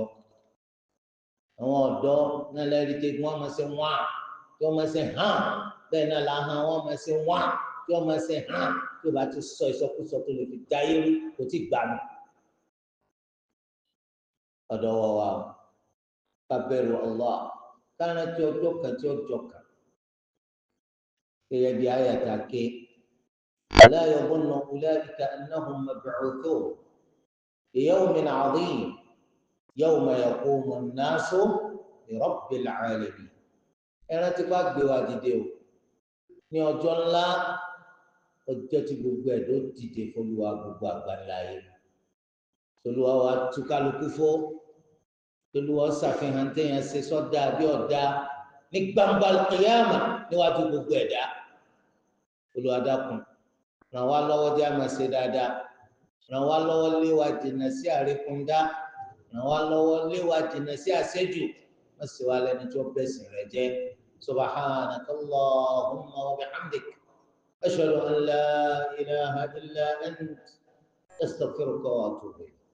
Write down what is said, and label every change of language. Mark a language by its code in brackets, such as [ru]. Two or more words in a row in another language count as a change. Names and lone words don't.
[yo] Àwọn ọ̀dọ́ náà lẹ́rìí tí wọ́n máa ṣe wá, tí wọ́n máa ṣe hàn, bẹ́ẹ̀ náà làhán wọ́n máa ṣe wá, tí wọ́n máa ṣe hàn, tí ó bá ti sọ ìsọkúsọ tó lè fi dáyé rí kò tí gbà mí. Ọ̀dọ̀ wa ká bẹ̀rù Allah, ká rántí ọjọ́ kan tí ọjọ́ kan. Gẹ́gẹ́ bí àyàtà ké, [ar] ألا يظن أولئك أنهم مبعوثون ليوم عظيم يوم يقوم الناس لرب العالمين. [yo] Ẹran tí bá gbé wa dìde o ní ọjọ́ ńlá, ọjọ́ tí gbogbo ẹ̀ ló dìde f'Olúwa gbogbo àgbáńlá ayé. Olúwa wa tú kálukú fó, Olúwa ṣàfihàn téèyàn ṣe sọ́dà bí ọ̀dà ní gbangba kìyàmà níwájú gbogbo ẹ̀dá. Olúwa dákun ràn wá lọ́wọ́ jẹ́ àmà ṣe dáadáa, ràn wá lọ́wọ́ lé wa jìnnà sí àríkúndá, ràn wá lọ́wọ́ lé wa jìnnà sí àṣejù, má ṣe wá lẹ́ni tí ó bẹ̀sìn rẹ̀ jẹ́. [ar] سبحانك اللهم وبحمدك أشهد أن لا إله إلا أنت أستغفرك وأتوب إليك.